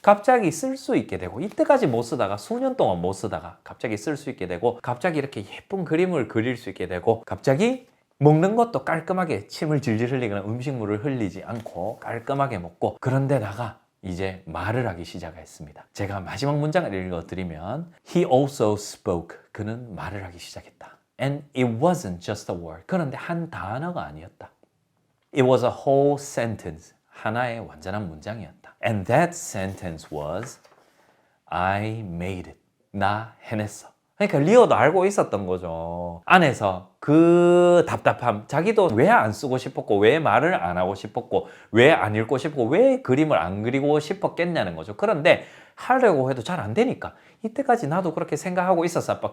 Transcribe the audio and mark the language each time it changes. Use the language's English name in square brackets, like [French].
[Korean] 갑자기 쓸 수 있게 되고, 이때까지 못 쓰다가 수년 동안 못 쓰다가 갑자기 쓸 수 있게 되고, 갑자기 이렇게 예쁜 그림을 그릴 수 있게 되고, 갑자기 먹는 것도 깔끔하게 침을 질질 흘리거나 음식물을 흘리지 않고 깔끔하게 먹고, 그런데다가 이제 말을 하기 시작했습니다. 제가 마지막 문장을 읽어드리면, [English] He also spoke. [Korean] 그는 말을 하기 시작했다. [English] And it wasn't just a word. [Korean] 그런데 한 단어가 아니었다. [English] It was a whole sentence. [Korean] 하나의 완전한 문장이었다. [English] And that sentence was, I made it. [Korean] 나 해냈어. 그러니까 리오도 알고 있었던 거죠. 안에서 그 답답함, 자기도 왜 안 쓰고 싶었고, 왜 말을 안 하고 싶었고, 왜 안 읽고 싶고, 왜 그림을 안 그리고 싶었겠냐는 거죠. 그런데 하려고 해도 잘 안 되니까. 이때까지 나도 그렇게 생각하고 있었어, 아빠.